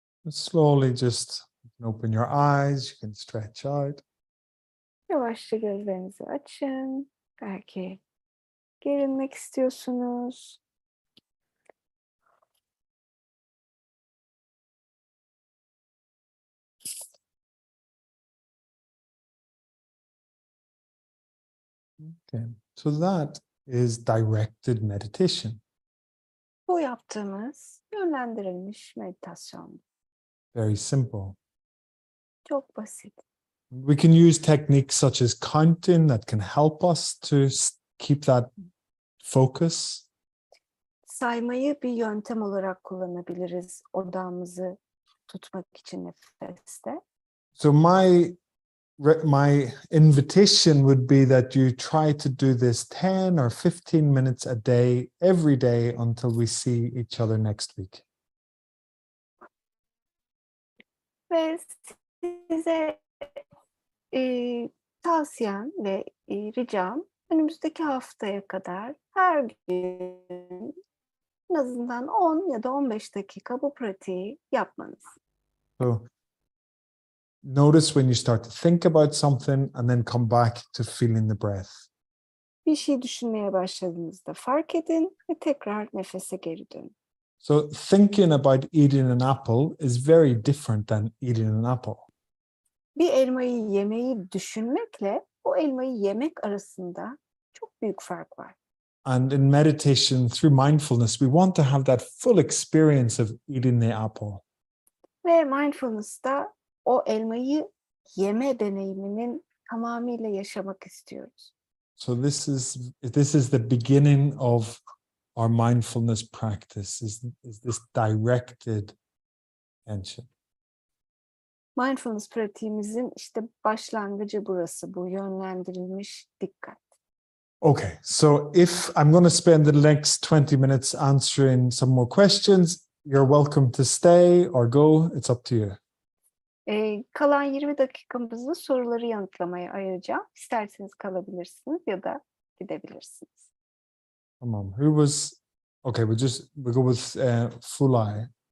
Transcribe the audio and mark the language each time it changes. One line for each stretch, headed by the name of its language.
English: Slowly just open your eyes, you can stretch out.
Turkish: Yavaşça gözlerinizi açın. Belki gerilmek istiyorsunuz.
English: Okay, so that is directed meditation.
Turkish: Bu yaptığımız yönlendirilmiş meditasyon.
English: Very simple.
Turkish: Çok basit.
English: We can use techniques such as counting that can help us to keep that focus.
Turkish: Saymayı bir yöntem olarak kullanabiliriz odağımızı tutmak için nefeste.
English: So my invitation would be that you try to do this 10 or 15 minutes a day, every day until we see each other next week.
Turkish: Ve size tavsiyem ve ricam önümüzdeki haftaya kadar her gün en azından 10 ya da 15 dakika bu pratiği yapmanız.
English: So notice when you start to think about something and then come back to feeling the breath.
Turkish: Bir şey düşünmeye başladığınızda fark edin ve tekrar nefese geri dönün.
English: So thinking about eating an apple is very different than eating an apple.
Turkish: Bir elmayı yemeyi düşünmekle o elmayı yemek arasında çok büyük fark var.
English: And in meditation, through mindfulness, we want to have that full experience of eating the apple.
Turkish: Ve mindfulness'ta o elmayı yeme deneyiminin tamamıyla yaşamak istiyoruz.
English: So this is the beginning of our mindfulness practice, is this directed attention.
Turkish: Mindfulness pratiğimizin işte başlangıcı burası, bu yönlendirilmiş dikkat.
English: Okay, so if I'm going to spend the next 20 minutes answering some more questions, you're welcome to stay or go. It's up to you.
Turkish: Kalan 20 dakikamızı soruları yanıtlamaya ayıracağım. İsterseniz kalabilirsiniz ya da gidebilirsiniz. Tamam.
English: Who was? Okay, we go with Fulay.